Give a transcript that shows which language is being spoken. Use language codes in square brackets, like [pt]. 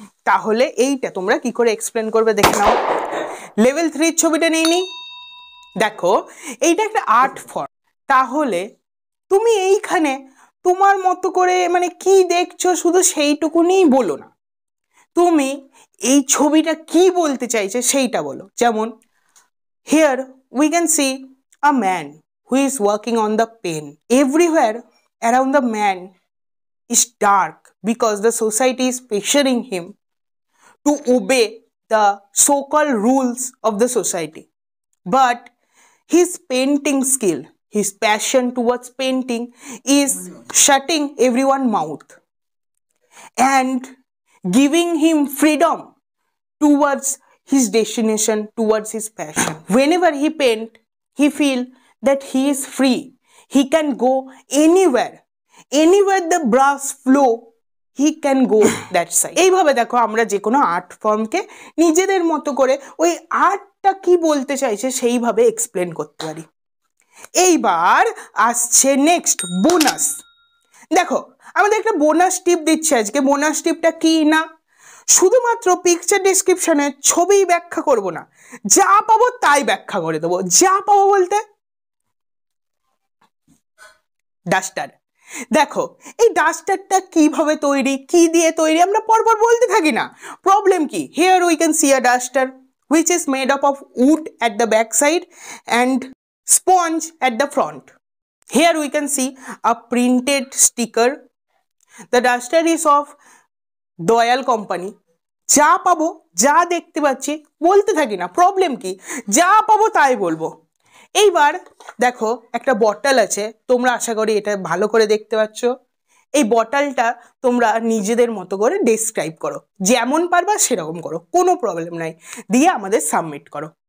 [bn] তাহলে এইটা তোমরা কি করে এক্সপ্লেন করবে দেখে নাও। লেভেল 3 ছবিটা নিয়ে নিই। দেখো এইটা একটা আর্ট ফর্ম, তাহলে তুমি এইখানে তোমার মতো করে মানে কি দেখছো শুধু সেইটুকুনিই বলো না, তুমি এই ছবিটা কি বলতে চাইছে সেইটা বলো। যেমন [en] here we can see a man who is working on the pen. Everywhere around the man is dark because the society is pressuring him to obey the so-called rules of the society. But his painting skill, his passion towards painting is shutting everyone's mouth and giving him freedom towards his destination, towards his passion. Whenever he paint, he feel that he is free. He can go anywhere. Anywhere the brush flow, he can go that side. [bn] এইভাবে দেখো আমরা যে কোনো art ফর্মকে নিজেদের মতো করে ওই আর্টটা কি বলতে চাইছে সেইভাবে এক্সপ্লেন করতে পারি। এইবার আসছে নেক্সট বোনাস। দেখো আমাদের একটা বোনাস টিপ দিচ্ছে আজকে। বোনাস টিপটা কি না, শুধুমাত্র পিকচার ডেসক্রিপশনে ছবি ব্যাখ্যা করব না, যা পাবো তাই ব্যাখ্যা করে দেবো। যা পাবো বলতে ডাস্টার। দেখো এই ডাস্টারটা কিভাবে তৈরি, কি দিয়ে তৈরি আমরা পরপর বলতে থাকি না, প্রবলেম কি। [en] Here we can see a duster which is made up of wood at the back side and sponge at the front. Here we can see a printed sticker. The duster is of Doyle company. [bn] যা পাবো যা দেখতে পাচ্ছি বলতে থাকি না, problem কি, যা পাবো তাই বলবো। এইবার দেখো একটা বটল আছে, তোমরা আশা করি এটা ভালো করে দেখতে পাচ্ছ। এই বটলটা তোমরা নিজেদের মতো করে ডেসক্রাইব করো, যেমন পারবা সেরকম করো, কোনো প্রবলেম নাই, দিয়ে আমাদের সাবমিট করো।